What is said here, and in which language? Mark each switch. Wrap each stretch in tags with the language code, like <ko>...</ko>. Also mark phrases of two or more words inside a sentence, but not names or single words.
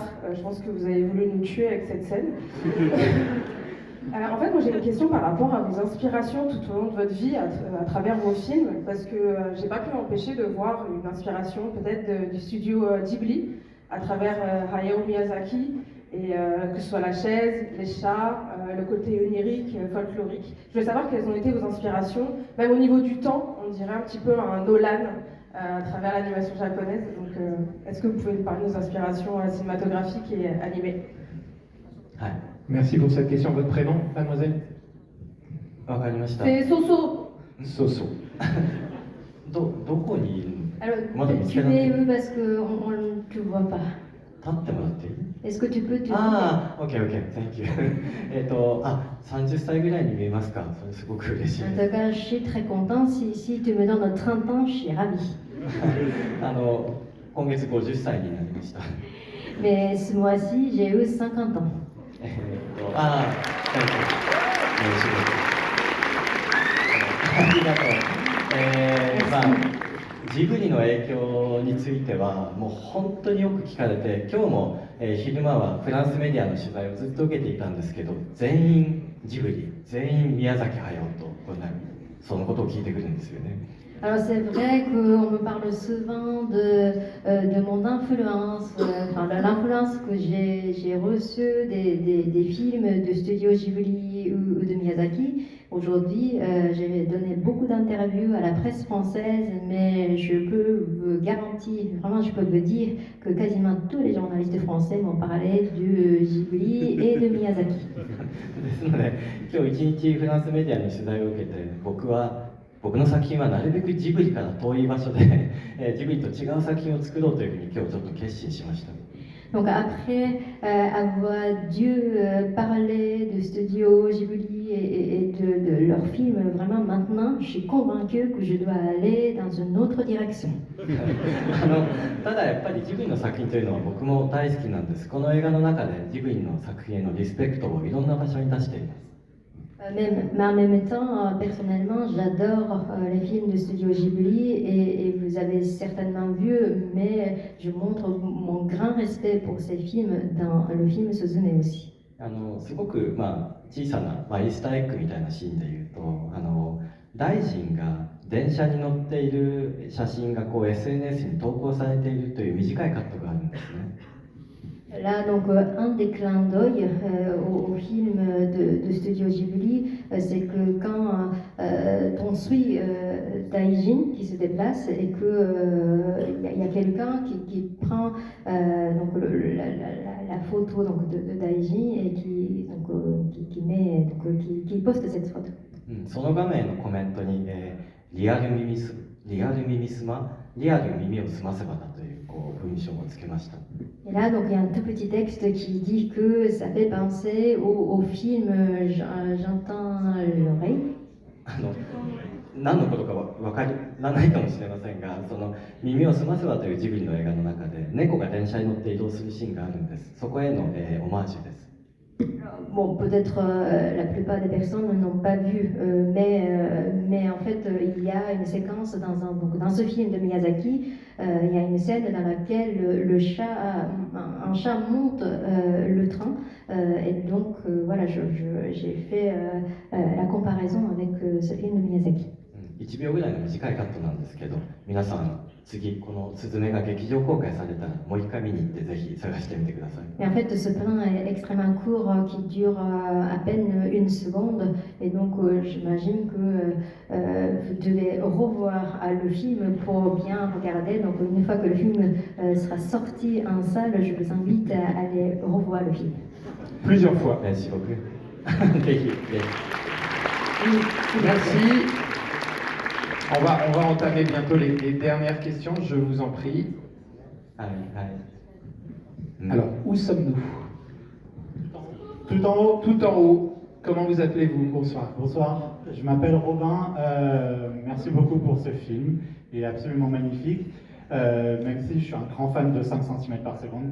<fr>Je pense que vous avez voulu nous tuer avec cette scène. En fait, moi j'ai une question par rapport à vos inspirations tout au long de votre vie à travers vos films, parce que j'ai pas pu m'empêcher de voir une inspiration peut-être du studio Ghibli à travers Hayao Miyazaki, et que ce soit la chaise, les chats, le côté onirique, folklorique. Je voulais savoir quelles ont été vos inspirations, même au niveau du temps, on dirait un petit peu un Nolan à travers l'animation japonaise. Donc, est-ce que vous pouvez nous parler de vos inspirations cinématographiques et animées?</fr> <ja>はい</ja> <fr>Merci pour cette question. Votre prénom, mademoiselle?</fr> <ja>わかりました</ja> <fr>C'est Soso. Soso.</fr> <ja>どこにいるの</ja> <fr>Alors, Moi, dans tu mon es canapé. où parce qu'on ne te voit pas.</fr> <ja>立ってもらっていい</ja> <fr>Est-ce que tu peux te...</fr> <ja>ああ、OK、OK、</ja> <en>Thank you</en> <ja>30 歳ぐらいに見えますか？それすごく嬉しい</ja> <fr>En</fr> <ja>で</ja> <fr>tout cas, je suis très contente. Si tu me donnes 30 ans, je suis ravie.</fr> <ja>す今月50歳になりました</ja> <fr>Mais ce mois-ci, j'ai eu 50 ans.</fr> <ja>ああ、</ja> <en>Thank you</en> <ja>嬉しいですありがとうまあジブリの影響についてはもう本当によく聞かれて、今日も、昼間はフランスメディアの取材をずっと受けていたんですけど、全員ジブリ、全員宮崎駿とそのことを聞いてくるんですよね。</ja> <fr>Alors c'est vrai qu'on me parle souvent de mon influence, enfin de l'influence que j'ai reçue des films de Studio Ghibli ou de Miyazaki. Aujourd'hui, j'ai donné beaucoup d'interviews à la presse française, mais je peux vous garantir, vraiment je peux vous dire que quasiment tous les journalistes français m'ont parlé de Ghibli et de Miyazaki.</fr> <ja>ですので、今日一日フランスメディアの取材を受けて、僕の作品はなるべくジブリから遠い場所でジブリと違う作品を作ろうというふうに今日ちょっと決心しました。</ja> <fr>Donc après avoir dû parler de Studio Ghibli et de leurs films, vraiment maintenant, je suis convaincue que je dois aller dans une autre direction.</fr> <ja>ただやっぱりジブリの作品というのは僕も大好きなんです。この映画の中でジブリの作品へのリスペクトをいろんな場所に出しています。</ja> <fr>Mais en même temps, personnellement, j'adore les films de Studio Ghibli et vous avez certainement vu, mais je montre mon grand respect pour ces films dans le film Suzume aussi.</fr> <ja>すごく、小さな、イースターエッグみたいなシーンでいうと大臣が電車に乗っている写真がSNS に投稿されているという短いカットがあるんですね。</ja> <fr>Là, donc, un des clins d'œil au film de Studio Ghibli, c'est que quand on suit Daijin qui se déplace et qu'il y a quelqu'un qui prend donc, la photo donc, de Daijin et qui poste cette photo.</fr> <ja>その画面のコメントに、リアル耳すま、リアル耳をすませばだという文章をつけました。</ja> <fr>Et là, donc, il y a un tout petit texte qui dit que ça fait penser au film J'entends l'oreille.</fr> <ja>何のことか分からないかもしれませんが、その耳をすませばというジブリの映画の中で猫が電車に乗って移動するシーンがあるんです。そこへの、オマージュです。</ja> <fr>Bon, peut-être la plupart des personnes n'ont pas vu, mais en fait, il y a une séquence dans ce film de Miyazaki, il y a une scène dans laquelle un chat monte le train, et donc voilà, j'ai fait la comparaison avec ce film de Miyazaki.</fr> <ja>1秒ぐらいの短いカットなんですけど、皆さん次このスズメが劇場公開されたらもう一回見に行ってぜひ探してみてください。</ja> <fr>Et en fait, ce plan est extrêmement court, qui dure à peine une seconde, et donc j'imagine que vous devez revoir le film pour bien regarder. Donc une fois que le film sera sorti en salle, je vous invite à aller revoir le film. Plusieurs fois. Merci beaucoup.</fr> <ja>ぜひぜひ。</ja> <fr>Merci. On va entamer bientôt les dernières questions, je vous en prie.</fr> <ja>はいはい。</ja> <fr>Alors, où sommes-nous? Tout en haut, tout en haut. Comment vous appelez-vous? Bonsoir. Bonsoir, je m'appelle Robin. Merci beaucoup pour ce film. Il est absolument magnifique. Même si je suis un grand fan de 5 cm par seconde.</fr>